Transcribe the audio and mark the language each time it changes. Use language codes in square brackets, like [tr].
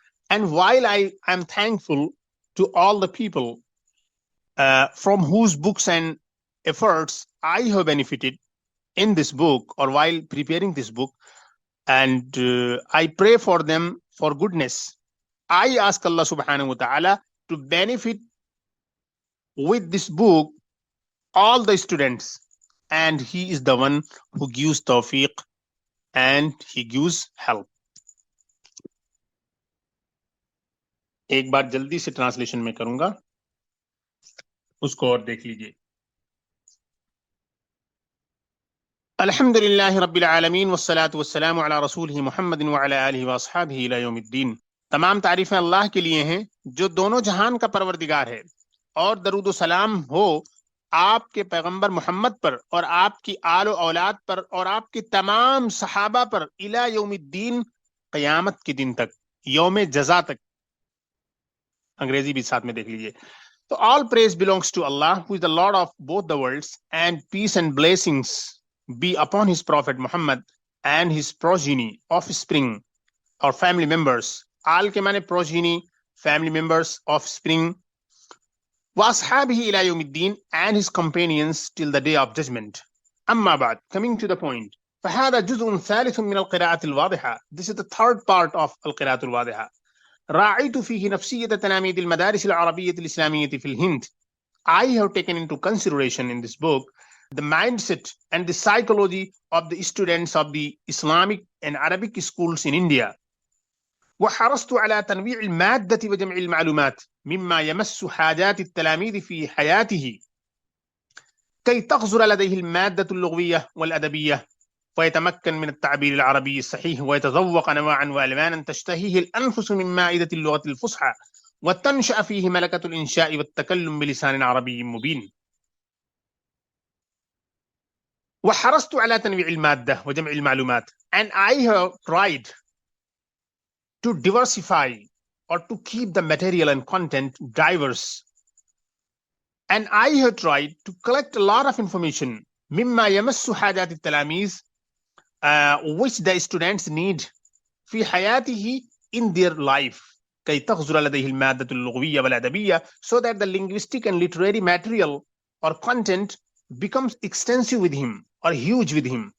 [en] And while I am thankful to all the people from whose books and efforts I have benefited in this book, or while preparing this book, and I pray for them for goodness, I ask Allah subhanahu wa ta'ala to benefit with this book all the students, and he is the one who gives tawfiq and he gives help. [ur] ایک بار جلدی سے translation میں کروں گا، اس کو اور دیکھ لیجئے. [ar] الحمد للہ رب العالمین والصلاة والسلام علی رسولہ محمد وعلی آلہ واصحابہ الی یوم الدین. [ur] تمام تعریفیں اللہ کے لیے ہیں جو دونوں جہان کا پروردگار ہے، اور درود و سلام ہو آپ کے پیغمبر محمد پر اور آپ کی آل و اولاد پر اور آپ کے تمام صحابہ پر [ar] الی یوم الدین، [ur] قیامت کے دن تک، یوم جزا تک. انگریزی بھی ساتھ میں دیکھ لیجئے. تو [en] all praise belongs to Allah, who is the Lord of both the worlds, and peace and blessings be upon his prophet Muhammad and his progeny, offspring or family members. [ur] Al ke mane [en] progeny, family members, offspring. [ar] Wa ashabihi ila yawmiddin, [en] and his companions till the day of judgment. [ar] Amma ba'd, [en] coming to the point. [ar] فهذا جزء ثالث من القراءة الواضحة. [en] This is the third part of القراءة الواضحة. [ar] راعيت فيه نفسية تلاميذ المدارس العربية الإسلامية في الهند. [en] I have taken into consideration in this book the mindset and the psychology of the students of the Islamic and Arabic schools in India. [ar] وحرصت على تنويع المادة وجمع المعلومات مما يمس حاجات التلاميذ في حياته كي تغزر لديه المادة اللغوية والأدبية، فيتمكن من التعبير العربي الصحيح، ويتذوق نواعا وألوانا تشتهيه الأنفس من مائدة اللغة الفصحى، وتنشأ فيه ملكة الإنشاء والتكلم بلسان عربي مبين. وحرصت على تنويع المادة وجمع المعلومات. [en] And I have tried to diversify or to keep the material and content diverse. And I have tried to collect a lot of information [ar] مما يمس حاجات التلاميذ [en] which the students need [ar] في حياته [en] in their life [ar] كي تغزر لديه المادة اللغوية والأدبية, [en] so that the linguistic and literary material or content becomes extensive with him or huge with him.